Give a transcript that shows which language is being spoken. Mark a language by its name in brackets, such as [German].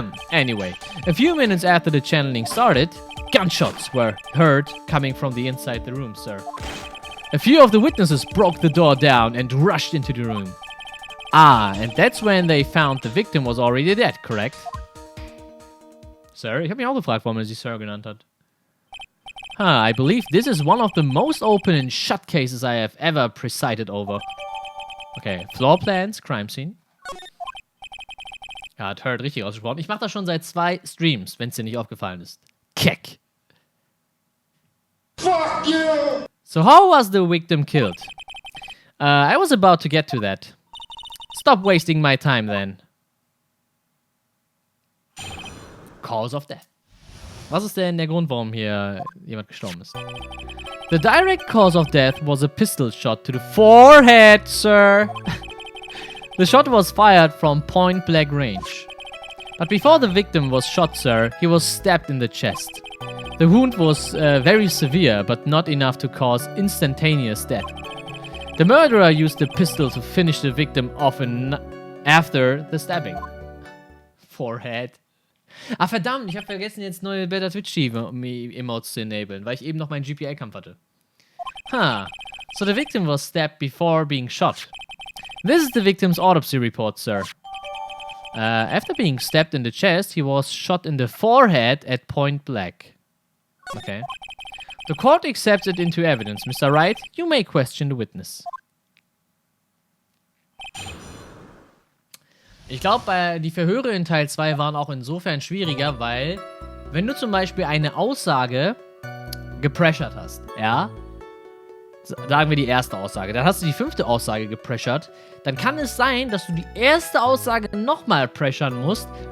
[English] Anyway, a few minutes after the channeling started, gunshots were heard coming from the inside the room, sir. A few of the witnesses broke the door down and rushed into the room. Ah, and that's when they found the victim was already dead, correct? [German] Sir, ich habe mich auch gefragt, warum er sie Sir genannt hat. [English] I believe this is one of the most open and shut cases I have ever presided over. Okay, floor plans, crime scene. [German] Er hat Heard richtig ausgesprochen. Ich mache das schon seit 2 Streams, wenn es dir nicht aufgefallen ist. [English] Keck. Fuck you! So how was the victim killed? I was about to get to that. Stop wasting my time then. Cause of death. [German] Was ist denn der Grund, warum hier jemand gestorben ist? [English] The direct cause of death was a pistol shot to the forehead, sir. The shot was fired from point-blank range. But before the victim was shot, sir, he was stabbed in the chest. The wound was very severe, but not enough to cause instantaneous death. The murderer used the pistol to finish the victim off after the stabbing. Forehead. [German] Ah, verdammt, ich habe vergessen, jetzt neue Better Twitch-Emotes zu enablen, weil ich eben noch meinen GPA-Kampf hatte. Huh. [English] So the victim was stabbed before being shot. This is the victim's autopsy report, sir. After being stabbed in the chest, he was shot in the forehead at point blank. Okay. The court accepts it into evidence. Mr. Wright, you may question the witness. [German] Ich glaube, die Verhöre in Teil 2 waren auch insofern schwieriger, weil, wenn du zum Beispiel eine Aussage gepressured hast, ja, sagen wir die erste Aussage, dann hast du die 5. Aussage gepressured, dann kann es sein, dass du die erste Aussage nochmal pressuren musst.